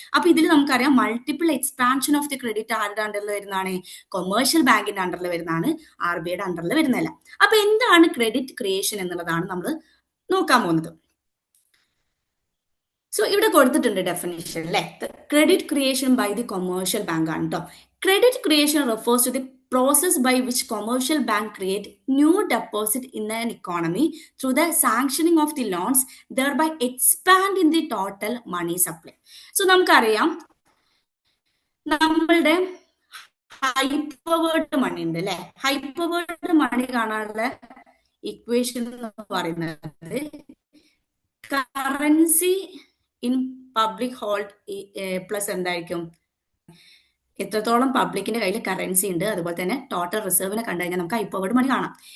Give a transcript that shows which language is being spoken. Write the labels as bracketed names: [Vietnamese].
[Malayalam] അപ്പൊ ഇതിൽ നമുക്കറിയാം [English] multiple expansion of the credit [Malayalam] ആരുടെ അണ്ടറിൽ വരുന്നതാണ്? കൊമേഴ്ഷ്യൽ ബാങ്കിന്റെ അണ്ടറിൽ വരുന്നതാണ്, RBIയുടെ അണ്ടറിൽ വരുന്നതല്ല. അപ്പൊ എന്താണ് ക്രെഡിറ്റ് ക്രിയേഷൻ എന്നുള്ളതാണ് നമ്മൾ നോക്കാൻ പോകുന്നത്. സോ ഇവിടെ കൊടുത്തിട്ടുണ്ട് ഡെഫിനിഷൻ അല്ലെ. [English] credit creation by the commercial bank [Malayalam] ആണ് കേട്ടോ. [English] Credit creation refers to the process by which commercial bank create new deposit in an economy through the sanctioning of the loans, thereby expanding the total money supply. [Malayalam] So നമുക്കറിയാം നമ്മളുടെ ഹൈപ്പവേർഡ് മണി ഉണ്ട് അല്ലെ. ഹൈപ്പവേർഡ് മണി കാണാനുള്ള equation എന്ന് പറയുന്നത് [English] currency in public hold plus [Malayalam] എന്തായിരിക്കും, എത്രത്തോളം പബ്ലിക്കിന്റെ കയ്യിൽ കറൻസി ഉണ്ട്, അതുപോലെ തന്നെ ടോട്ടൽ റിസർവിനെ കണ്ടു കഴിഞ്ഞാൽ നമുക്ക് ഹൈപ്പവേർഡ് മണി കാണാം.